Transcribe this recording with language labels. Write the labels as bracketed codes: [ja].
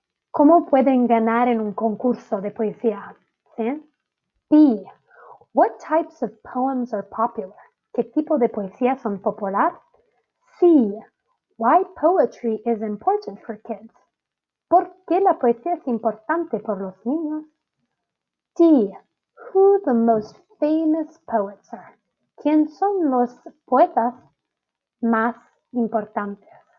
[es] ¿Cómo pueden ganar en un concurso de poesía? ¿Sí? [en] B, what types of poems are popular? [es] ¿Qué tipo de poesía son popular? [en] C, why poetry is important for kids? [es] ¿Por qué la poesía es importante por los niños? [en] D, who the most famous poets are? [es] ¿Quién son los poetas más importantes?